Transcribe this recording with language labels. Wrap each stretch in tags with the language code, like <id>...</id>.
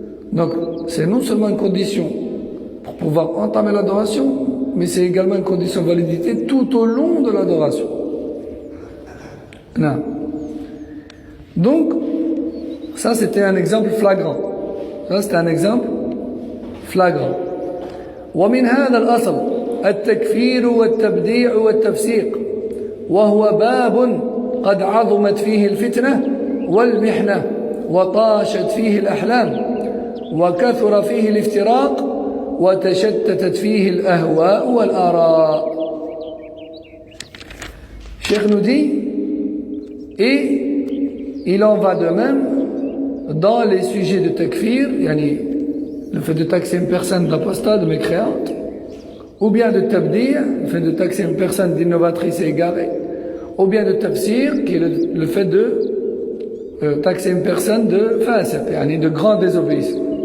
<fr>Donc, c'est non seulement une condition pour pouvoir entamer l'adoration, mais c'est également une condition de validité tout au long de l'adoration. Non. Donc, ça c'était un exemple flagrant. Ça c'était un exemple flagrant.</fr> <ar>ومن هذا الأصل التكفير والتبديع والتفسيق وهو باب قد عظمت فيه الفتنة والمحنة وطاشت فيه الأحلام وكثر فيه الافتراق وتشتتت فيه الأهواء والآراء.</ar> <fr>Cheikh nous dit, et il en va de même dans les sujets de takfir, yani le fait de taxer une personne d'apostat, de mécréante, ou bien de tabdir, le fait de taxer une personne d'innovatrice et égarée, ou bien de tafsir, qui est le fait de taxer une personne de fasiq, yani de grand désobéissant.</fr>